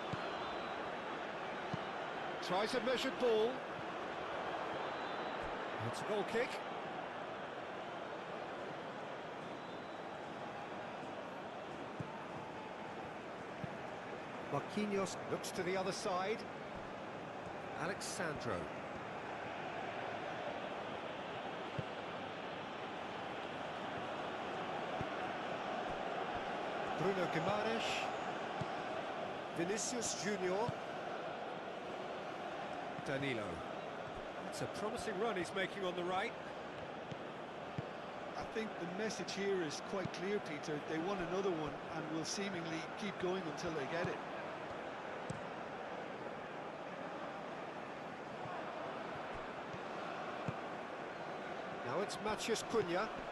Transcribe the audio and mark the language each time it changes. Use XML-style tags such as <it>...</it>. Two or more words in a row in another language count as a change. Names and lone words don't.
<en>Tries a measured ball. It's a goal kick. Marquinhos looks to the other side. Alexandro. Bruno Guimaraes. Vinicius Junior. Danilo. It's a promising run he's making on the right. I think the message here is quite clear, Peter. They want another one and will seemingly keep going until they get it. Now it's Matthews Cunha.</en>